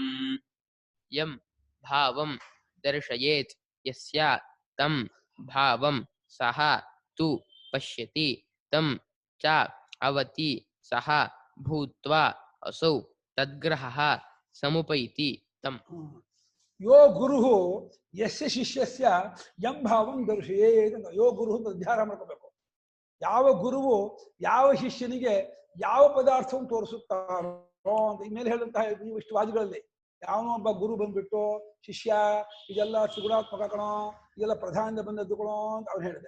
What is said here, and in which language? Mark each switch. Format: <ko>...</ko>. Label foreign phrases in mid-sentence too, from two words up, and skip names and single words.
<sa>ಯಂ ಭಾವಂ ದರ್ಶಯೇತ್ ಯಸ್ಯ ತಂ ಭಾವಂ ಸಹ ತು ಪಶ್ಯತಿ ತಂ ಚ ಅವತಿ ಸಹ ಭೂತ್ವಾ ಅಸೌ ತದ್ಗ್ರಹಃ ಸಮುಪೈತಿ ತಂ. ಯೋ ಗುರು ಯಸ್ಯ ಶಿಷ್ಯಸ್ಯ ಯಂ ಭಾವಂ ದರ್ಶಯೇತ್</sa> <kn>ಅಂತ ಯೋ ಗುರು ಅಂತ ಧ್ಯಾನ ಮಾಡ್ಕೋಬೇಕು. ಯಾವ ಗುರುವು ಯಾವ ಶಿಷ್ಯನಿಗೆ ಯಾವ ಪದಾರ್ಥವನ್ನು ತೋರಿಸುತ್ತಾರೋ ಅಂತ ಈ ಮೇಲೆ ಹೇಳಿದಂತಹ ಇಷ್ಟು ವಾದಿಗಳಲ್ಲಿ ಯಾವನೋ ಒಬ್ಬ ಗುರು ಬಂದ್ಬಿಟ್ಟು ಶಿಷ್ಯ ಇದೆಲ್ಲ ಸುಗುಣಾತ್ಮಕ ಕಣೋ, ಇದೆಲ್ಲ ಪ್ರಧಾನದಿಂದ ಬಂದದ್ದು ಕಣೋ ಅಂತ ಅವ್ನು ಹೇಳಿದೆ.</kn>